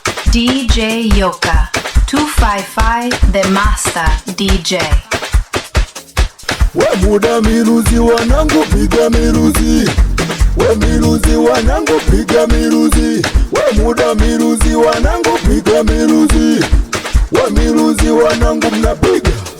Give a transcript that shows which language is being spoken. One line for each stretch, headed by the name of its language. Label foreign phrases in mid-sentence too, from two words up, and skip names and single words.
English: D J Yoka, two five five, the master D J.
Swahili: We muda miruzi wanangu, piga miruzi. We miruzi wanangu, piga miruzi. We muda miruzi wanangu, piga miruzi. We miruzi wanangu, mnapiga.